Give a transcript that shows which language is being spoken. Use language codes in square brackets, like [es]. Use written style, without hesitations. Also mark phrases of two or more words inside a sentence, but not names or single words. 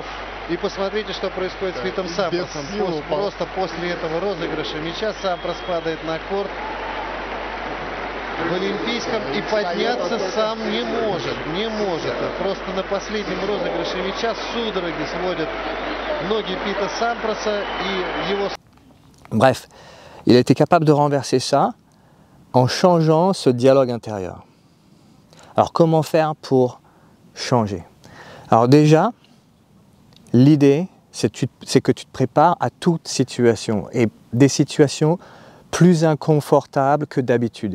[ru] И посмотрите, что происходит с Питом Сампросом. Просто после этого розыгрыша мяча Сампрос падает на корт в Олимпийском и подняться сам не может. Просто на последнем розыгрыше мяча судороги сводят ноги Пита Сампроса и его... [fr] Bref, il a été capable de renverser ça en changeant ce dialogue intérieur. Alors comment faire pour changer? Alors déjà, l'idée, c'est que tu te prépares à toute situation, et des situations plus inconfortables que d'habitude.